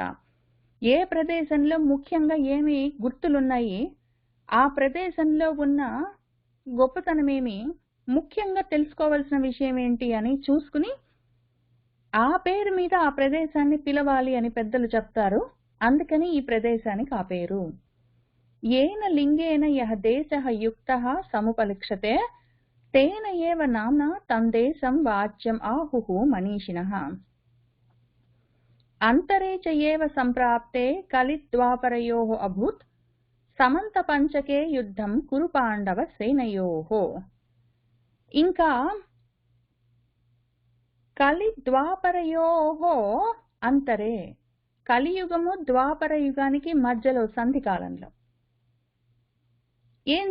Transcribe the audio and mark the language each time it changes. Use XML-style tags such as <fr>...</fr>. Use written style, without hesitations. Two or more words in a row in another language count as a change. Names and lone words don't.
<te>ఏ ప్రదేశంలో ముఖ్యంగా ఏమి గుర్తులున్నాయి, ఆ ప్రదేశంలో ఉన్న గొప్పతనమేమి, ముఖ్యంగా తెలుసుకోవాల్సిన విషయం ఏంటి అని చూసుకుని ఆ పేరు మీద ఆ ప్రదేశాన్ని పిలవాలి అని పెద్దలు చెప్తారు. అందుకని ఈ ప్రదేశానికి ఆ పేరు.</te> <sa>येन लिंगेन यः देशः युक्तः समुपलक्ष्यते तेन एव नाम्ना तं देशं वाच्यम् आहुः मनीषिणः. अन्तरे च एव सम्प्राप्ते कलिद्वापरयोः अभूत् समन्त पञ्चके युद्धं कुरु पाण्डव सेनयोः.</sa> <te>ఇంకా</te> <sa>कलिद्वापरयोः अन्तरे,</sa> <te>కలియుగము ద్వాపర యుగానికి మధ్యలో సంధి కాలంలో ఏం</te>